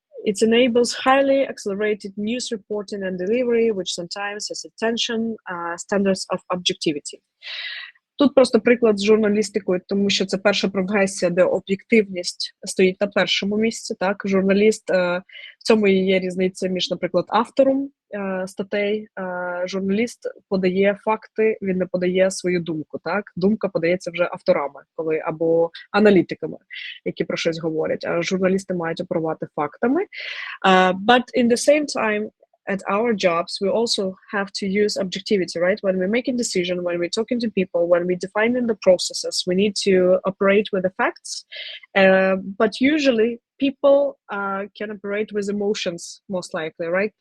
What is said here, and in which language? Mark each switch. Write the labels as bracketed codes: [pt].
[en] It enables highly accelerated news reporting and delivery, which sometimes has attention standards of objectivity. [uk] Тут просто приклад з журналістикою, тому що це перша професія, де об'єктивність стоїть на першому місці. Так, журналіст, в цьому і є різниця між, наприклад, автором статей. Журналіст подає факти, він не подає свою думку. Так, думка подається вже авторами, або аналітиками, які про щось говорять. А журналісти мають оперувати фактами. [en] But in the same time, at our jobs, we also have to use objectivity, right? When we're making decisions, when we're talking to people, when we're defining the processes, we need to operate with the facts. But usually people can operate with emotions, most likely, right?